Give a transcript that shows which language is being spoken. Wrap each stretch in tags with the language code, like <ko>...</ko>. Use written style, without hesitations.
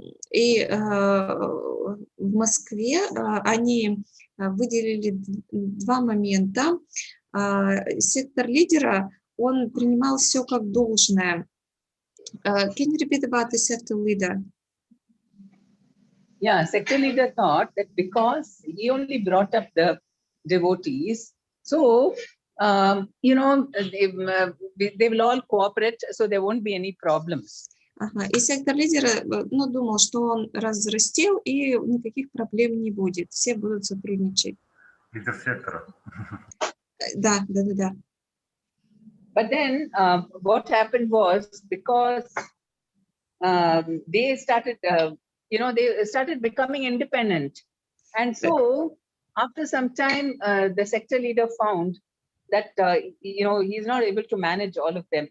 <ru>И в Москве они выделили два момента. Сектор лидера, он принимал все как должное.</ru> <en>Can you repeat about the sector leader? Yeah, sector leader thought that because he only brought up the devotees, so you know, they will all cooperate, so there won't be any problems.</en> <ru>Ага. И сектор лидера, ну, думал, что он разрастил, и никаких проблем не будет. Все будут сотрудничать. Лидер сектора. Да.</ru> <en>But then what happened was, because they started, you know, they started becoming independent. And so after some time, the sector leader found that, you know, he's not able to manage all of them.</en>